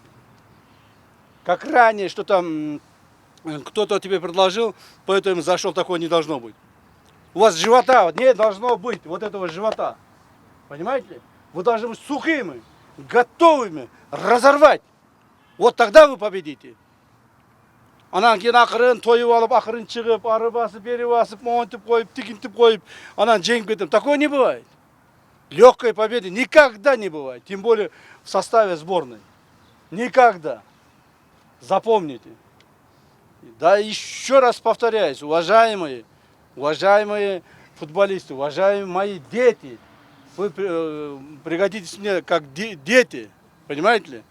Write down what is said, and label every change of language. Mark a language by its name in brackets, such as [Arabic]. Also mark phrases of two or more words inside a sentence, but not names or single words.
[Russian] Как ранее, что там кто-то тебе предложил, поэтому зашел, такое не должно быть. У вас живота не должно быть, вот этого живота. Понимаете? Вы должны быть сухими, готовыми разорвать. Вот тогда вы победите. [Kazakh] Анан кейін ақырын тойып алып, ақырын шығып, ары басып, бері басып, монтып қойып, тикинтіп қойып, анан жеңіп кетем. [Russian] Такое не бывает. Легкой победы никогда не бывает. Тем более в составе сборной. Никогда. Запомните. Да еще раз повторяюсь, уважаемые футболисты, уважаемые мои дети, вы пригодитесь мне как дети, понимаете ли?